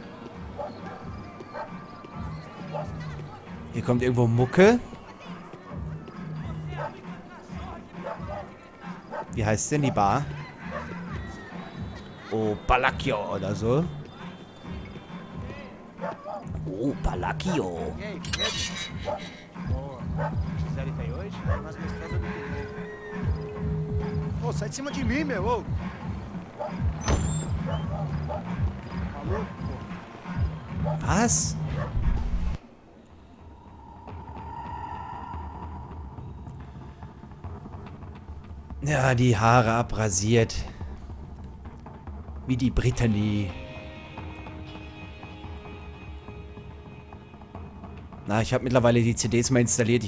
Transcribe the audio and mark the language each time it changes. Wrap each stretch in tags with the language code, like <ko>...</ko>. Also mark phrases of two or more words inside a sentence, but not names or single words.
<de>Hier kommt irgendwo Mucke. Wie heißt denn die Bar? Oh, Palacchio oder so. Oh, Palacchio.</de> <pt>Ô, sai de cima de mim, meu, ô. Maluco, pô.</pt> <de>Was? Ja, die Haare abrasiert. Wie die Brittany. Na, ich habe mittlerweile die CDs mal installiert.</de>